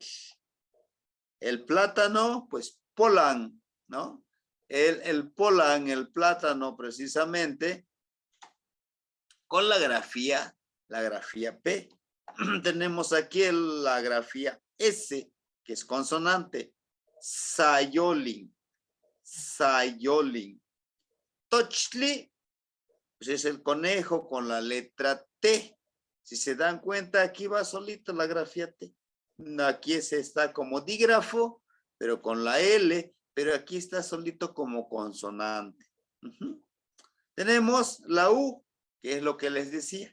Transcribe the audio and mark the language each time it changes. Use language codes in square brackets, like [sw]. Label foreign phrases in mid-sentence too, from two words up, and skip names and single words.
[es] El plátano, pues Polan, ¿no? El Polan, el plátano precisamente, con la grafía P. Tenemos aquí la grafía S, que es consonante, Sayolin. Sayolin. Tochli, pues es el conejo con la letra T. Si se dan cuenta, aquí va solito la grafía T. Aquí está como dígrafo, pero con la L, pero aquí está solito como consonante. Tenemos la U, que es lo que les decía.